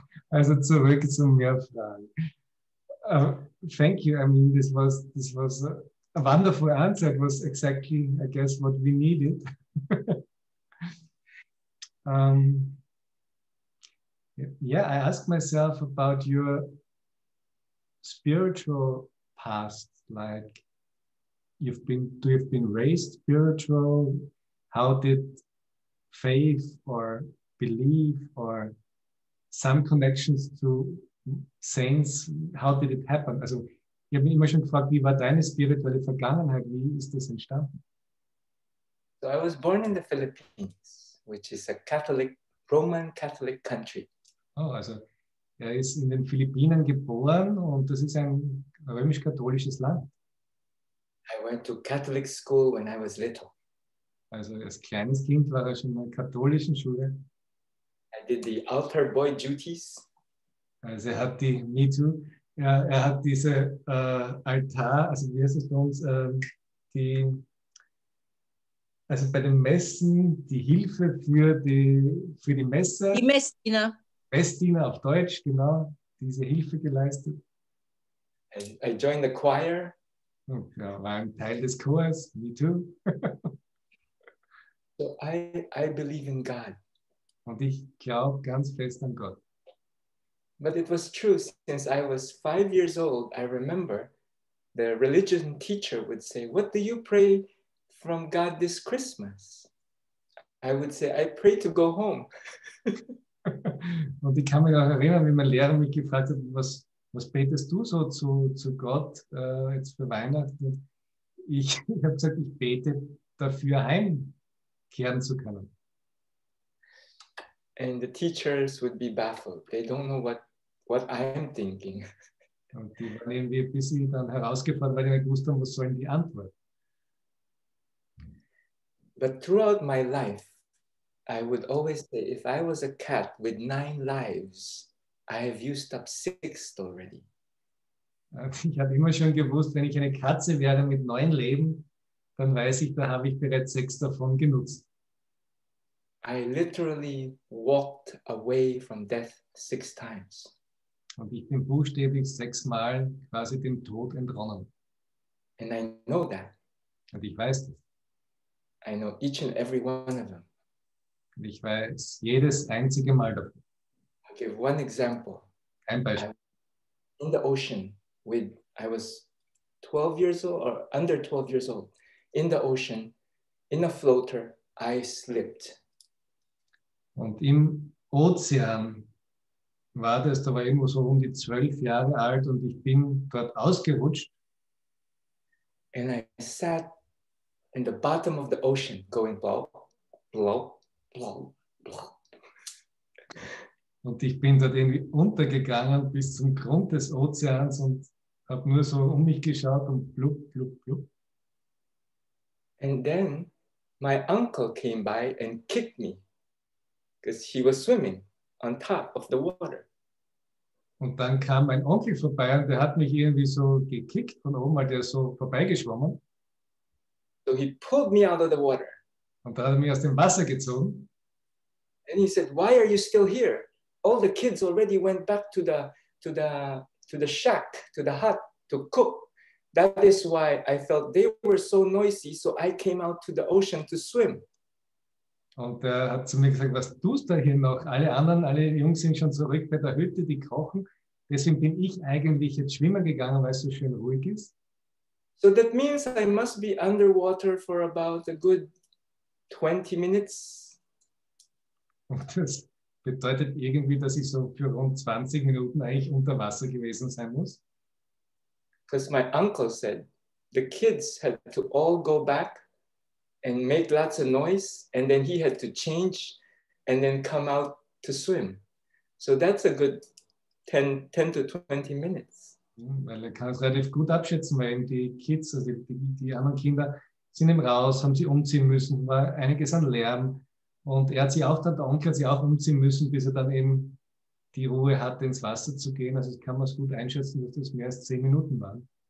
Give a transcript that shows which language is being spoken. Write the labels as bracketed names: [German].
[German] Also zurück zu mehr Fragen. [English] Thank you. I mean, this was a wonderful answer. It was exactly, I guess, what we needed. Yeah, I asked myself about your spiritual past. Like, you've been raised spiritual? How did faith or belief or some connections to saints, how did it happen? [German] Also, ich habe mich immer schon gefragt, wie war deine spirituelle Vergangenheit? Wie ist das entstanden? [English] So I was born in the Philippines, which is a Roman Catholic country. [German] Oh, also er ist in den Philippinen geboren und das ist ein römisch-katholisches Land. [English] I went to Catholic school when I was little. [German] Also als kleines Kind war er schon in einer katholischen Schule. [English] I did the altar boy duties. [German] Also er hat [English] me too, [German] er hat diese Altar, also wie heißt es bei uns, also bei den Messen die Hilfe für die Messe. Die Messdiener. Messdiener auf Deutsch, genau, diese Hilfe geleistet. [English] I joined the choir. [German] Ja, war ein Teil des Chors, [English] me too. So I believe in God. [German] Und ich glaube ganz fest an Gott. [English] But it was true, since I was 5 years old, I remember the religion teacher would say, "What do you pray from God this Christmas?" I would say, "I pray to go home." [German] Und ich kann mich auch erinnern, wie mein Lehrer mich gefragt hat, was betest du so zu Gott jetzt für Weihnachten? Ich habe gesagt, ich bete dafür, heimkehren zu können. [English] And the teachers would be baffled. They don't know what I'm thinking. [German] Und die waren irgendwie ein bisschen dann herausgefordert, weil die nicht gewusst haben, was sollen die Antwort. [English] But throughout my life, I would always say, if I was a cat with 9 lives, I have used up 6 already. [German] Ich habe immer schon gewusst, wenn ich eine Katze wäre mit 9 Leben, dann weiß ich, da habe ich bereits 6 davon genutzt. [English] I literally walked away from death 6 times. [German] Und ich bin buchstäblich 6-mal quasi dem Tod entronnen. [English] And I know that. [German] Und ich weiß das. [English] I know each and every one of them. [German] Und ich weiß jedes einzige Mal davon. [English] I'll give one example. [German] Ein Beispiel. [English] In the ocean I was 12 years old or under 12 years old. In the ocean, in a floater, I slipped. [German] Und im Ozean war das, da war ich irgendwo so um die 12 Jahre alt und ich bin dort ausgerutscht. [English] And I sat in the bottom of the ocean going blow, blow, blow, blow. [German] Und ich bin dort irgendwie untergegangen bis zum Grund des Ozeans und habe nur so um mich geschaut und blub, blub, blub. [English] And then my uncle came by and kicked me because he was swimming on top of the water. [German] Und dann kam mein Onkel vorbei und der hat mich irgendwie so gekickt von oben, weil der ist so vorbeigeschwommen. [English] So he pulled me out of the water. [German] Und da hat er mich aus dem Wasser gezogen. [English] And he said, "Why are you still here? All the kids already went back to the shack, to the hut to cook. That is why I felt they were so noisy, so I came out to the ocean to swim." [German] Und er hat zu mir gesagt, was tust du hier noch? Alle Jungs sind schon zurück bei der Hütte, die kochen. Deswegen bin ich eigentlich jetzt schwimmen gegangen, weil es so schön ruhig ist. [English] So that means I must be underwater for about a good 20 minutes. [German] Und das bedeutet irgendwie, dass ich so für rund 20 Minuten eigentlich unter Wasser gewesen sein muss. [English] Because my uncle said the kids had to all go back and make lots of noise, and then he had to change and then come out to swim. So that's a good 10 to 20 minutes. [German] Weil er kann es relativ gut abschätzen, weil eben die Kids, also die anderen Kinder, sind eben raus, haben sie umziehen müssen, war einiges an Lärm. Und er hat sich auch, der Onkel hat sich auch umziehen müssen, bis er dann eben die Ruhe hatte, ins Wasser zu gehen. Also kann man es gut einschätzen, dass das mehr als 10 Minuten waren.